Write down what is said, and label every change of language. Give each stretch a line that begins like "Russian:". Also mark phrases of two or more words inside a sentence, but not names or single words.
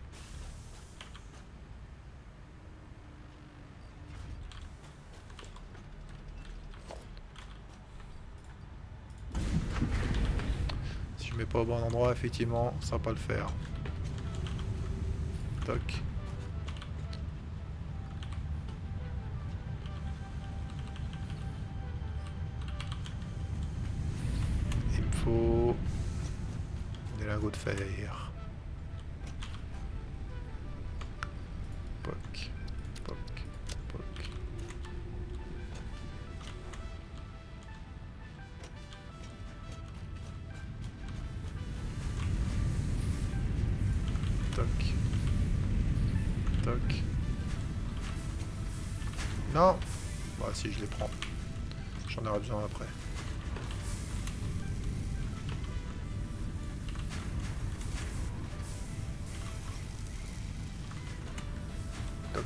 French: Si je mets pas au bon endroit, effectivement, ça va pas le faire. Toc. Il me faut des lingots de fer. Poc, poc, poc. Toc. Toc. Non. Bah si, je les prends. J'en aurai besoin après. Toc.